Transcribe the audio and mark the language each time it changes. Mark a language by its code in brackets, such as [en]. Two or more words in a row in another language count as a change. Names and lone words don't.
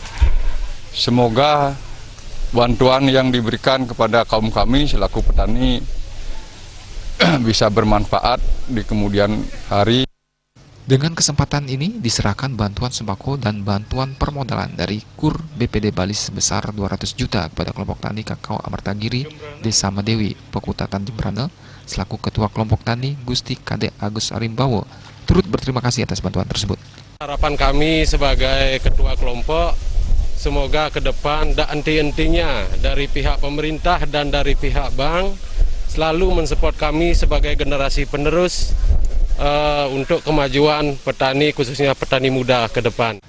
[id] Semoga bantuan yang diberikan kepada kaum kami selaku petani bisa bermanfaat di kemudian hari. Dengan kesempatan ini diserahkan bantuan sembako dan bantuan permodalan dari KUR BPD Bali sebesar 200 juta kepada kelompok tani kakao Amartagiri, Desa Madewi, Pekutatan Jemberana, selaku Ketua Kelompok Tani Gusti Kadek Agus Arimbawo, turut berterima kasih atas bantuan tersebut. Harapan kami sebagai Ketua Kelompok, semoga ke depan tak henti-hentinya dari pihak pemerintah dan dari pihak bank selalu mensupport kami sebagai generasi penerus untuk kemajuan petani, khususnya petani muda ke depan.